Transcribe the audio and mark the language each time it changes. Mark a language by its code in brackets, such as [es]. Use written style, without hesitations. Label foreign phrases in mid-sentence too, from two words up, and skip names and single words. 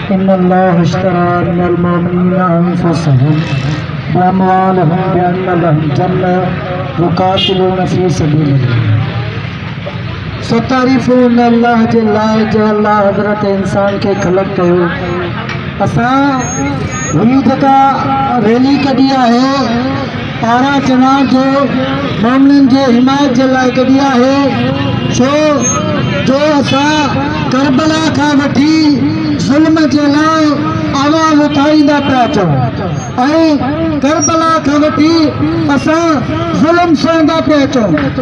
[ar] إن الله اشترى من المؤمنين أنفسهم وأموالهم بأن لهم الجنة يقاتلون في سبيل الله. [sd] सो तारीफ़ अल्लाह जे लाइ जो अल्लाह हज़रत इंसान के ख़लक़ कयो। असां हीअ जेका रैली कढी आहे पारा चनार जो मोमिननि जे हिमायत जे लाइ कढी आहे, छो जो असां करबला खां वठी ज़ुल्म जे लाइ आवाज़ उठाईंदा पिया अचूं ऐं करबला खां वठी असां ज़ुल्म सहंदा पिया अचूं।